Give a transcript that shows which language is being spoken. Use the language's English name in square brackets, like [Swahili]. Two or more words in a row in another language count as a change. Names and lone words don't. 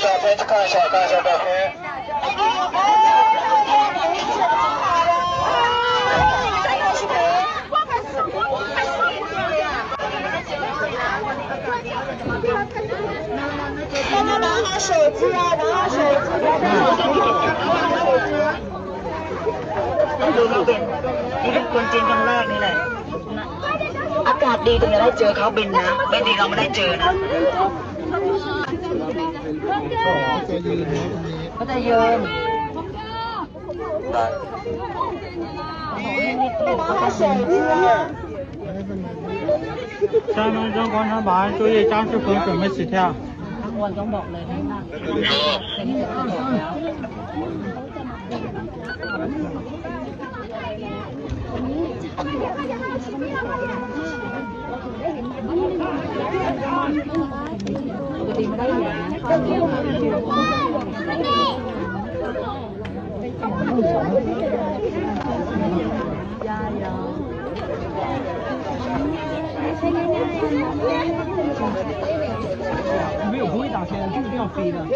[Chinese] 看一下照片。大家拿好手机啊，拿好手机。 [Thai] ดูนี่เป็นคนจริงครั้งแรกนี่แหละอากาศดีถึงจะได้เจอเขาบินนะไม่ดีเราไม่ได้เจอนะเขาจะยืน [Chinese] 下面让广场保安注意，张志鹏准备起跳。 [Thai] วันต้องบอกเลยนะเป็นที่จะบอกแล้วปกติไม่ได้อย่างนั้น [Chinese] 没有不会打拳，就一定要飞的。